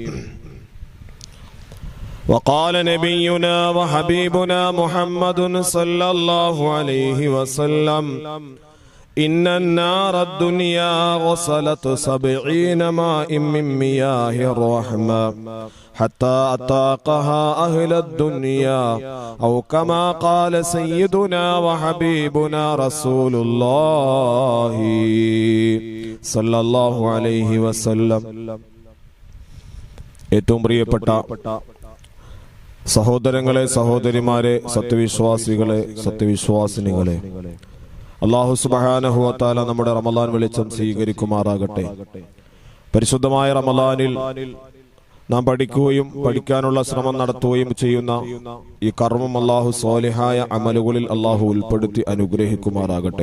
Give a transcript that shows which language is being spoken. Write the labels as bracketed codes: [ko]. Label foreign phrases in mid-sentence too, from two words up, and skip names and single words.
[ar] وقال نبينا وحبيبنا محمد صلى الله عليه وسلم: إن النار الدنيا غسلت 70 ماء من مياه الرحمة حتى أطاقها أهل الدنيا، أو كما قال سيدنا وحبيبنا رسول الله صلى الله عليه وسلم. [ml] ഏറ്റവും പ്രിയപ്പെട്ട സഹോദരങ്ങളെ, സഹോദരിമാരെ, സത്യവിശ്വാസികളെ, സത്യവിശ്വാസിനികളെ, [ar] الله سبحانه وتعالى [ml] നമ്മുടെ റമളാൻ വെളിച്ചം സ്വീകരിക്കുമാറാകട്ടെ. പരിശുദ്ധമായ റമളാനിൽ നാം പഠിക്കുകയും പഠിക്കാനുള്ള ശ്രമം നടത്തുകയും ചെയ്യുന്ന ഈ കർമ്മം അല്ലാഹു സ്വാലിഹായ അമലുകളിൽ അല്ലാഹു ഉൾപ്പെടുത്തി അനുഗ്രഹിക്കുമാറാകട്ടെ.